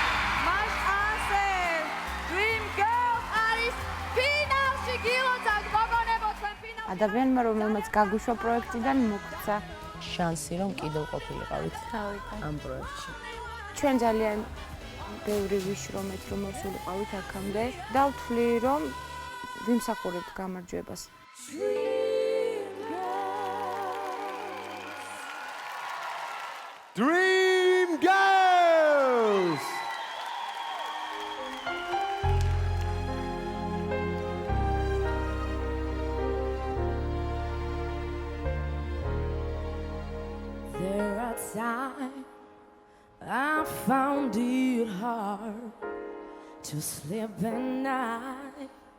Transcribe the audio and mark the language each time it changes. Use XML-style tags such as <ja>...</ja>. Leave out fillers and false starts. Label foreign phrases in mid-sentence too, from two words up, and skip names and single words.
<ka>მას ასე Dream Girls არის ფინალში გილოცავთ გოგონებო თქვენ ფინალში. ადამიანმა, რომელმაც გაგუშვა პროექტიდან მოგვცა შანსი, რომ კიდევ ყოფილიყავით ამ პროექტში. ჩვენ ძალიან ბევრი ვიშრომეთ, რომ მოსულიყავით აქამდე და ვთვლი, რომ ვიმსახურებთ გამარჯვებას. Dream Girls!</ka> <en>There are times I found it hard to sleep at night.</en>